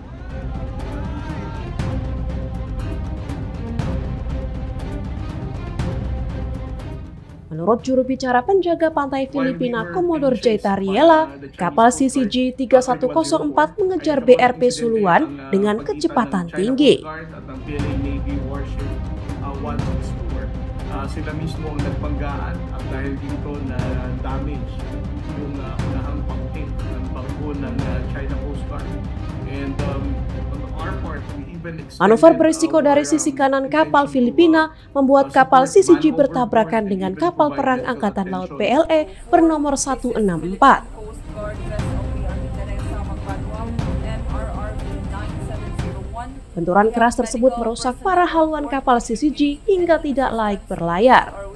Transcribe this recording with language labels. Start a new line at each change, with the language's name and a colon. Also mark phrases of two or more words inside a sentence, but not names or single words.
Indonesian: Menurut juru bicara penjaga pantai Filipina Commodore J. Tariela, kapal CCG 3104 mengejar BRP Suluan dengan kecepatan tinggi.
Filipino: Sila mismo ang nagbanggaan at dahil dito na damage yung unahang pangkin ng bangko ng China Coast Guard.
English: And on our part, we even
Indonesian: manuver berisiko dari sisi kanan kapal Filipina membuat kapal CCG bertabrakan dengan kapal perang Angkatan Laut PLE bernomor 164. Benturan keras tersebut merusak para haluan kapal CCG hingga tidak laik berlayar.